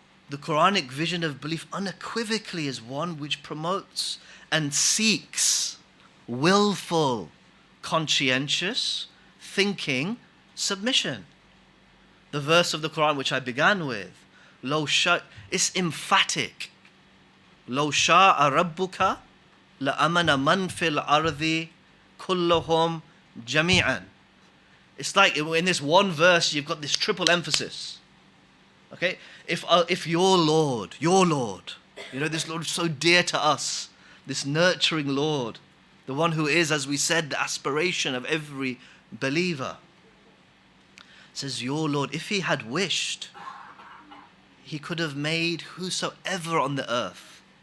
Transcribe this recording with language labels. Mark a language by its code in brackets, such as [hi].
[en] The Quranic vision of belief unequivocally is one which promotes and seeks willful, conscientious, thinking, submission. The verse of the Quran which I began with, it's emphatic. [ar] لو شاء ربك لأمن من في الأرض كلهم جميعا. [en] It's like in this one verse you've got this triple emphasis. Okay, if your Lord, this Lord is so dear to us, this nurturing Lord, the one who is, as we said, the aspiration of every believer, says, your Lord, if he had wished, he could have made whosoever on the earth.